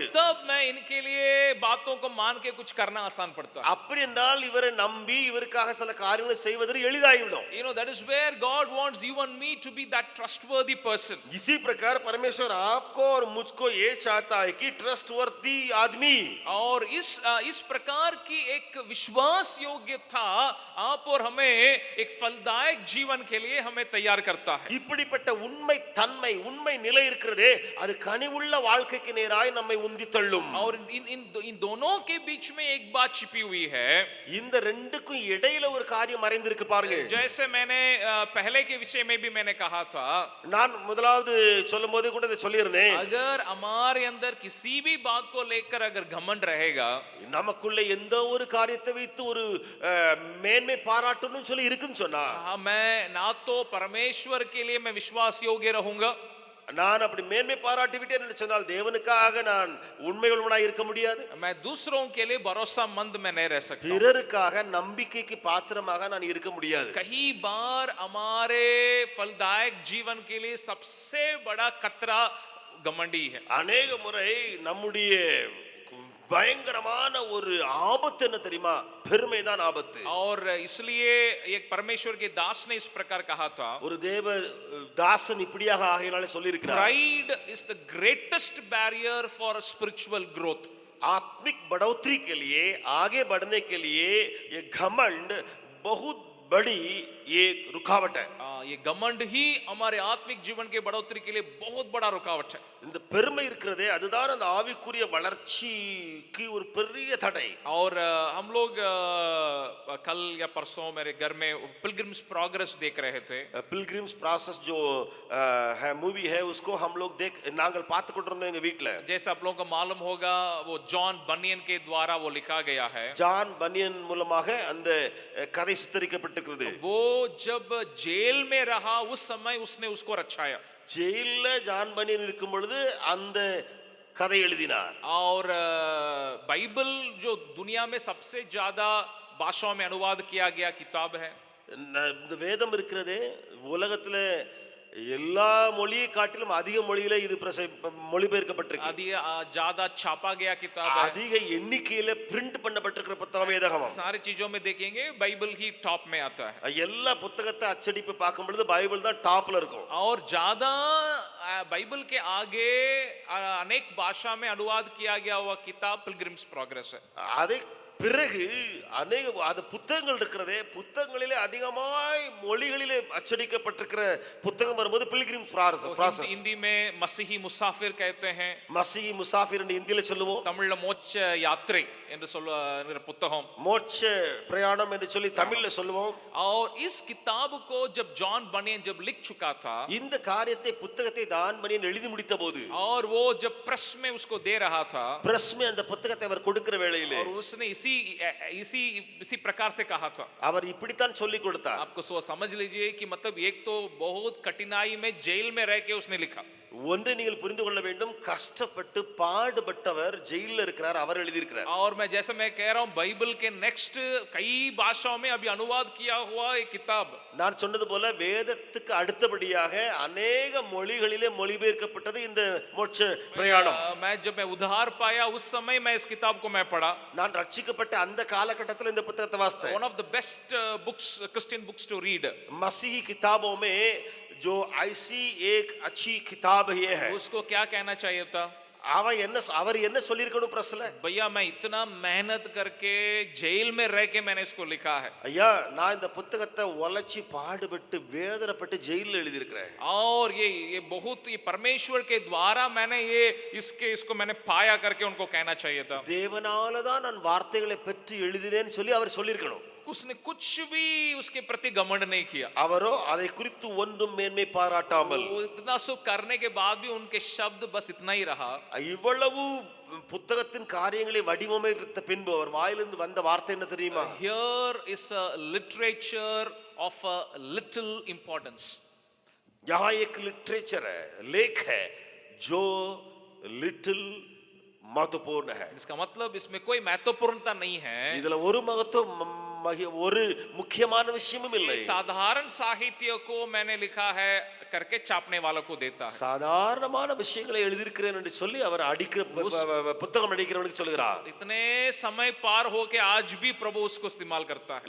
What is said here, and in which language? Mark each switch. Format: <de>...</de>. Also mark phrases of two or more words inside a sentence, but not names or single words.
<hi>तब मैं इनके लिए बातों को मान के कुछ करना आसान पड़ता है.</hi> <ta>அப்படி என்றால் இவரை நம்பி இவருக்காக சில காரியங்களை செய்வது எளிதாகிவிடும்.</ta> <en>You know, that is where God wants you and me to be that trustworthy person.</en> <hi>इसी प्रकार परमेश्वर आपको और मुझको ये चाहता है कि ट्रस्टवर्दी आदमी, और इस प्रकार की एक विश्वास योग्यता आप और हमें एक फलदायक जीवन के लिए हमें तैयार करता है.</hi> <ta>இப்படிப்பட்ட உண்மை தன்மை உண்மை நிலை இருக்கிறதே அது கனிவுள்ள வாழ்க்கைக்கு நேராய் நம்மை உந்தி தள்ளும்.</ta> <hi>और इन दोनों के बीच में एक बात छिपी हुई है.</hi> <ta>இந்த ரெண்டுக்கும் இடையில ஒரு காரியம் மறைந்திருக்கு பாருங்க.</ta> <hi>जैसे मैंने पहले के विषय में भी मैंने कहा था,</hi> <ta>நான் முதலாவது சொல்லும்போது கூட இதை சொல்லியிருந்தேன்.</ta> <hi>अगर हमारे अंदर किसी भी बात को लेकर अगर घमंड रहेगा,</hi> <ta>நமக்குள்ள எந்த ஒரு காரியத்தை வைத்து ஒரு மேன்மை பாராட்டணும்னு சொல்லி இருக்குன்னு சொன்னா,</ta> <hi>मैं ना तो परमेश्वर के लिए मैं विश्वास योग्य रहूंगा,</hi> <ta>நான் அப்படி மேன்மை பாராட்டி விட்டேன் என்று சொன்னால் தேவனுக்காக நான் உண்மையுள்ளவனாய் இருக்க முடியாது.</ta> <hi>मैं दूसरों के लिए भरोसामंद मैं नहीं रह सकता.</hi> <ta>பிறருக்காக நம்பிக்கைக்கு பாத்திரமாக நான் இருக்க முடியாது.</ta> <hi>कई बार हमारे फलदायक जीवन के लिए सबसे बड़ा खतरा घमंडी है.</hi> <ta>அநேக முறை நம்முடைய பயங்கரமான ஒரு ஆபத்து என்ன தெரியுமா? பெருமை தான் ஆபத்து.</ta> <hi>और इसलिए एक परमेश्वर के दास ने इस प्रकार कहा था,</hi> <ta>ஒரு தேவ தாசன் இப்படியாக ஆகையினாலே சொல்லி இருக்கிறார்,</ta> <en>pride is the greatest barrier for spiritual growth.</en> <hi>आत्मिक बढ़ोतरी के लिए आगे बढ़ने के लिए ये घमंड बहुत बड़ी एक रुकावट है. ये घमंड ही हमारे आत्मिक जीवन के बढ़ोतरी के लिए बहुत बड़ा रुकावट है.</hi> <ta>இந்த பெருமை இருக்கிறதே அதுதான் அந்த ஆவிக்குரிய வளர்ச்சிக்கு ஒரு பெரிய தடை.</ta> <hi>और हम लोग कल या परसों मेरे घर में पिलग्रिम्स प्रोग्रेस देख रहे थे. पिलग्रिम्स प्रोसेस जो है मूवी है उसको हम लोग</hi> <ta>நாங்கள் பார்த்து கொண்டிருந்தோம் எங்க வீட்ல.</ta> <hi>जैसा आप लोगों को मालूम होगा वो जॉन बनियन के द्वारा वो लिखा गया है.</hi> <ta>ஜான் பனியன் மூலமாக அந்த கதை சித்தரிக்கப்பட்டிருக்கிறது.</ta> <hi>वो जब जेल में रहा उस समय उसने उसको रचाया.</hi> <ta>ஜெயில்ல ஜான் பனியன் இருக்கும் பொழுது அந்த கதை எழுதினார்.</ta> <hi>और बाइबल जो दुनिया में सबसे ज्यादा भाषाओं में अनुवाद किया गया किताब है.</hi> <ta>இந்த வேதம் இருக்கிறதே உலகத்துல எல்லா மொழியை காட்டிலும் அதிக மொழியில இது மொழிபெயர்க்கப்பட்டிருக்கு.</ta> <hi>अधिक ज्यादा छापा गया किताब है.</hi> <ta>அதிக எண்ணிக்கையில பிரிண்ட் பண்ணப்பட்டிருக்கிற புத்தகம் வேதாகமம்.</ta> <hi>सारी चीजों में देखेंगे बाइबल ही टॉप में आता है.</hi> <ta>எல்லா புத்தகத்தை அச்சடிப்பு பார்க்கும் பொழுது பைபிள் தான் டாப்ல இருக்கும்.</ta> <hi>और ज्यादा बाइबल के आगे अनेक भाषा में अनुवाद किया गया हुआ किताब पिलग्रिम्स प्रोग्रेस है.</hi> <ta>அதை பிறகு अनेक அது புத்தகங்கள் இருக்கிறதே புத்தகங்களிலே அதிகமாய் மொழிகளிலே அச்சடிக்கப்பட்டிருக்கிற புத்தகம் வரும்போது பில்கிரிம்ஸ் ப்ராசஸ்.</ta> <hi>हिंदी में मसीही मुसाफिर कहते हैं.</hi> <ta>மசீஹி முசாஃபிர் என்று இந்தியில சொல்லுவோம். தமிழ்ல மோட்ச யாத்திரை என்று சொல்ற புத்தகம். மோட்ச பிரயாணம் என்று சொல்லி தமிழ்ல சொல்லுவோம்.</ta> <hi>और इस किताब को जब जॉन बनियन जब लिख चुका था,</hi> <ta>இந்த காரியத்தை புத்தகத்தை ஜான் பனியன் எழுதி முடித்த போது,</ta> <hi>और वो जब प्रेस में उसको दे रहा था,</hi> <ta>பிரஸ் में அந்த புத்தகத்தை அவர் கொடுக்கிற வேளையிலே,</ta> <hi>और उसने इसी प्रकार से कहा था.</hi> <ta>அவர் இப்படித்தான் சொல்லி கொடுத்தார்.</ta> <hi>आपको समझ लीजिए कि मतलब एक तो बहुत कठिनाई में जेल में रह के उसने लिखा.</hi> <ta>ஒன்றை நீங்கள் புரிந்து கொள்ள வேண்டும், கஷ்டப்பட்டு பாடுபட்டவர் ஜெயில்ல இருக்கிறார், அவர் எழுதி இருக்கிறார்.</ta> <hi>और मैं जैसे मैं कह रहा हूं बाइबल के नेक्स्ट कई भाषाओं में अभी अनुवाद किया हुआ एक किताब.</hi> <ta>நான் சொன்னது போல வேதத்துக்கு அடுத்தபடியாக अनेक மொழிகளிலே மொழிபெயர்க்கப்பட்டது இந்த மோட்ச பிரயாணம்.</ta> <hi>जब मैं उद्धार पाया उस समय मैं इस किताब को मैं पढ़ा.</hi> <ta>நான் ரட்சிக்கப்பட்ட அந்த காலகட்டத்தில் இந்த புத்தகத்தை வாசித்தேன்.</ta> <en>One of the best books, Christian books to read.</en> <hi>मसीही किताबों में जो ऐसी एक अच्छी किताब ये है. उसको क्या कहना चाहिए था?</hi> <ta>அவர் என்ன சொல்லியிருக்கணும் பிரஸ்ல?</ta> <hi>भैया मैं इतना मेहनत करके जेल में रह के मैंने इसको लिखा है.</hi> <ta>ஐயா நான் இந்த புத்தகத்தை உழைச்சி பாடுபட்டு வேதனைப்பட்டு ஜெயில்ல எழுதி இருக்கிறேன்.</ta> <hi>और ये बहुत ये परमेश्वर के द्वारा मैंने इसको मैंने पाया करके उनको कहना चाहिए था.</hi> <ta>தேவனால தான் நான் வார்த்தைகளை பெற்று எழுதினேன்னு சொல்லி அவர் சொல்லியிருக்கணும்.</ta> <hi>उसने कुछ भी उसके प्रति घमंड नहीं किया।</hi> <ta>அவரோ அதை குறித்து ஒன்றும் மேன்மை பாராட்டாமல்</ta> <hi>वो इतना सब करने के बाद भी उनके शब्द बस इतना ही रहा।</hi> <ta>இவ்வளவு புத்தகத்தின் காரியங்களை வடிவமைத்த பின்பு அவர் வாயிலிருந்து வந்த வார்த்தை என்ன தெரியுமா?</ta> <en>Here is a literature of a little importance.</en> <hi>यहाँ एक लिटरेचर है, लेख है जो लिटिल महत्वपूर्ण है। इसका मतलब इसमें कोई महत्वपूर्णता नहीं है।</hi> <ta>இதுல ஒரு ஒரு முக்கியமான விஷயமும் இல்லை।</ta> <hi>एक साधारण साहित्य को मैंने लिखा है करके छापने वालों को देता है।</hi> <ta>சாதாரணமான விஷயங்களை எழுதியிருக்கிறேன் என்று சொல்லி அவர் அடிக்கிற புத்தகம் அடிக்கிறவனுக்கு சொல்கிறார்।</ta> <hi>इतने समय पार होके आज भी प्रभु उसको इस्तेमाल करता है।</hi>